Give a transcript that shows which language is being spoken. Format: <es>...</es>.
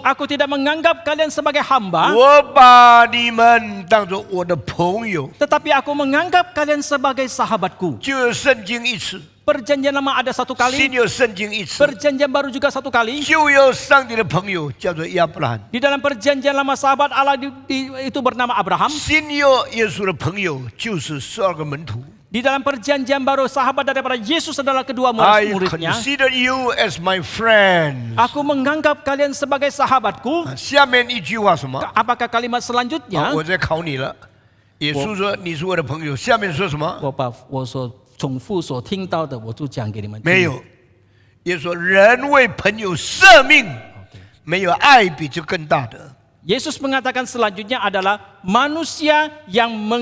<id>Aku tidak menganggap kalian sebagai hamba,</id> <zh>我把你们当作我的朋友。</zh> <id>tetapi aku menganggap kalian sebagai sahabatku.”</id> <zh>旧约圣经一次，</zh> <id>Perjanjian lama ada satu</id> <zh>新约圣经一次。</zh> <id>perjanjian baru juga satu kali.</id> <zh>旧约上帝的朋友叫做亚伯拉罕，</zh> <id>Di dalam perjanjian lama sahabat Allah itu bernama Abraham.</id> <zh>新约耶稣的朋友就是12个门徒。</zh> <id>Di dalam perjanjian baru sahabat daripada Yesus adalah kedua</id> <en>I</en> <id>murid-muridnya.</id> <en>consider you as my friend。</en> <id>Aku menganggap kalian sebagai sahabatku.</id> <zh>下面一句话什么？</zh> <id>Apakah kalimat selanjutnya?</id> <zh>我在考你了。耶稣说你是我的朋友，下面说什么？我把我所重复所听到的，我就讲给你们听。没有。耶稣说人为朋友舍命，没有爱比这更大的。</zh> <id>Yesus mengatakan selanjutnya adalah manusia yang</id>